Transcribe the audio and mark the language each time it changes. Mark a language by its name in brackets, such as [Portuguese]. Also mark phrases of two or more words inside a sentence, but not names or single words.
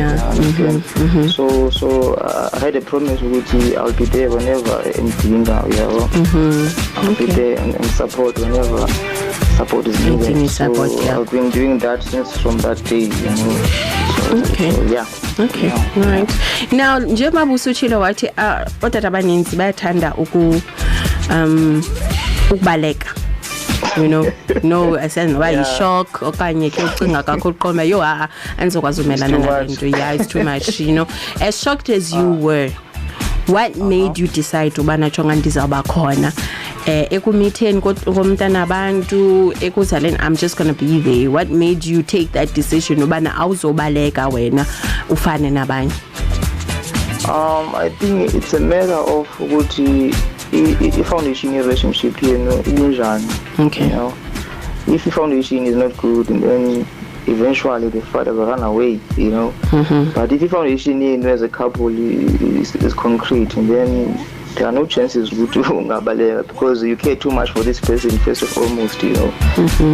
[English] So I had a promise that I'll be there whenever anything I'll be there and support whenever support is needed. So I've been doing that since from that day, you know. Okay, right. Now, [Xhosa] njengoba usuchilo wathi otata abaninzi bayathanda ukubaleka. [English] You know, no, [Xhosa] asenze noba yi-shock okanye ke ucinga kakhulu qoma yo andizokwazi umelana nalento. [English] Yeah, it's too much, you know. As shocked as you were, what made you decide [Xhosa] ubana jonga ndizawuba khona ekumitheni komntana abantu ekuzaleni [English] I'm just going to be there? What made you take that decision [Xhosa] ubana awuzobaleka wena ufane nabanye? [English] I think it's a matter of ukuthi i-foundation relationship here, okay. You know, if the foundation is not good, and then eventually the father will run away, you know. But if the foundation as a couple is concrete, and then there are no chances because you care too much for this person first and foremost, you know.